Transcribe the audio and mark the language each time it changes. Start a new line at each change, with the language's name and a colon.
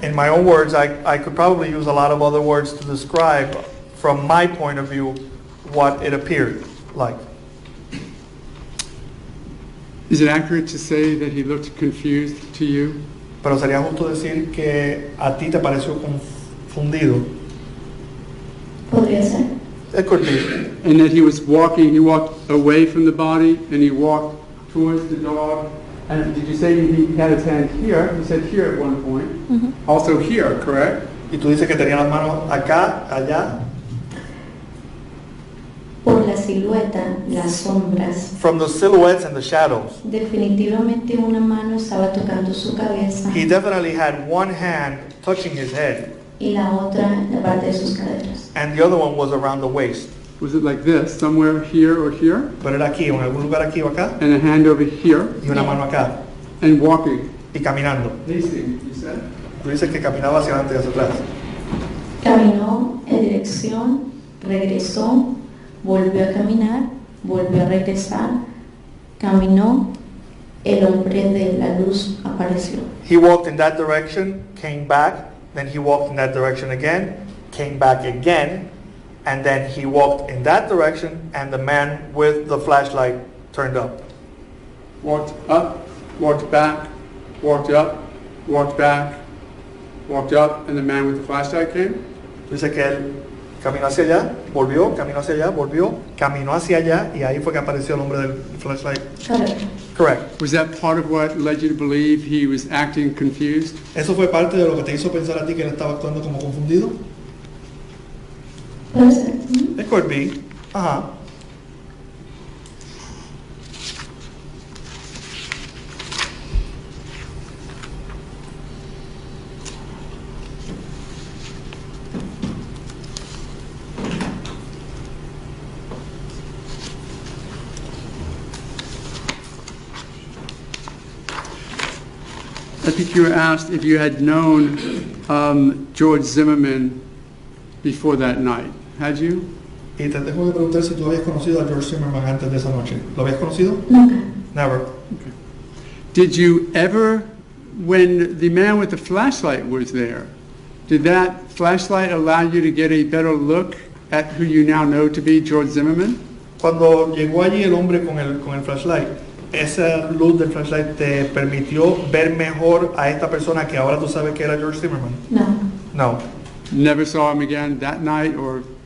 English: In my own words, I could probably use a lot of other words to describe, from my point of view, what it appeared like. Is it accurate to say that he looked confused to you?
Spanish: Pero sería justo decir que a ti te pareció confundido. Podría ser.
English: It could be. And that he walked away from the body and he walked towards the dog. And did you say he had his hand here? You said here at one point. Also here, correct?
Spanish: Y tú dices que tenía las manos acá, allá. Por la la silueta, las sombras.
English: from the silhouettes and the shadows.
Spanish: Definitivamente una mano estaba tocando su cabeza
English: He definitely had one hand touching his head,
Spanish: y la otra en la parte de sus caderas.
English: and the other one was around the waist. Was it like this, somewhere here or here?
Spanish: Pero era aquí, en algún lugar aquí o acá,
English: And a hand over here?
Spanish: y una mano acá,
English: And walking?
Spanish: y caminando.
English: Pacing, you said?
Spanish: Tú dices que caminaba hacia adelante y hacia atrás. Caminó en dirección, regresó, volvió a caminar, volvió a regresar, caminó, el hombre de la luz apareció.
English: He walked in that direction, came back, then he walked in that direction again, came back again, and then he walked in that direction, and the man with the flashlight turned up. Walked up, walked back, walked up, walked back, walked up, and the man with the flashlight came?
Spanish: Dice que él caminó hacia allá, volvió, caminó hacia allá, volvió, caminó hacia allá, y ahí fue que apareció el hombre del flashlight. Correcto.
English: Correct. Was that part of what led you to believe he was acting confused?
Spanish: ¿Eso fue parte de lo que te hizo pensar a ti que él estaba actuando como confundido? Puede ser.
English: It could be. Ajá. I think you were asked if you had known George Zimmerman before that night. Had you?
Spanish: Y te dejo de preguntar si tú habías conocido a George Zimmerman antes de esa noche. ¿Lo habías conocido? Nunca.
English: Never. Did you ever, when the man with the flashlight was there, did that flashlight allow you to get a better look at who you now know to be George Zimmerman?
Spanish: Cuando llegó allí el hombre con el flashlight, esa luz del flashlight te permitió ver mejor a esta persona que ahora tú sabes que era George Zimmerman. No.
English: No. Never saw him again that night or